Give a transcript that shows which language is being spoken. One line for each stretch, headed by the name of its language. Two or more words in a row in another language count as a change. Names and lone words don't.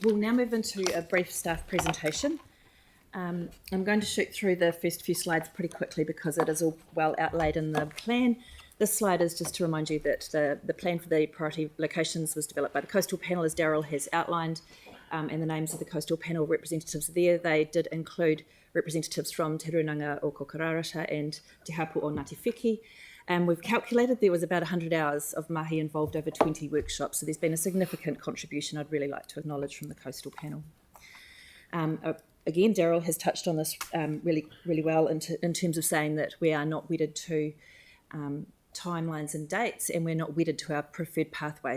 English: We'll now move into a brief staff presentation. I'm going to shoot through the first few slides pretty quickly because it is all well outlaid in the plan. This slide is just to remind you that the plan for the priority locations was developed by the Coastal Panel, as Daryl has outlined, and the names of the Coastal Panel representatives there. They did include representatives from Te Runanga o Kokorarata and Te Hapu o Ngāti Wheki. We've calculated there was about 100 hours of mahi involved over 20 workshops, so there's been a significant contribution I'd really like to acknowledge from the Coastal Panel. Again, Daryl has touched on this really well in terms of saying that we are not wedded to timelines and dates, and we're not wedded to our preferred pathway.